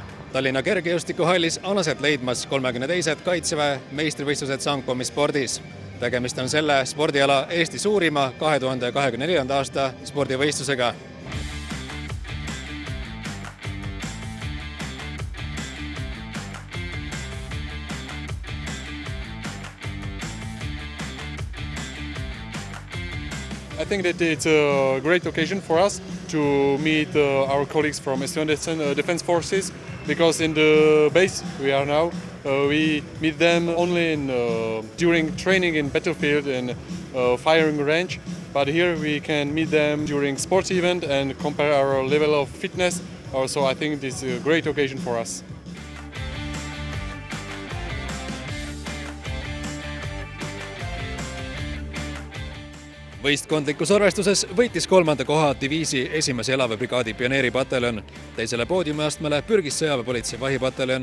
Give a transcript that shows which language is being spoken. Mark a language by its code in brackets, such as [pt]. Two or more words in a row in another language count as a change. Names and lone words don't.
[et] Tallinna kergejõustikuhallis on aset leidmas 32. Kaitseväe meistrivõistlused sangpommispordis. Tegemist on selle spordiala Eesti suurima 2024. aasta spordivõistlusega. [en] I think that it's a great occasion for us to meet our colleagues from Estonian Defense Forces, because in the base we are now, we meet them only during training in battlefield and firing range, but here we can meet them during sports event and compare our level of fitness. So I think this is a great occasion for us. [et] Võistkondlikus arvestuses võitis 3. koha diviisi 1. jalaväebrigaadi pioneeripataljon. Teisele poodiumiastmele pürgis sõjaväepolitsei vahipataljon.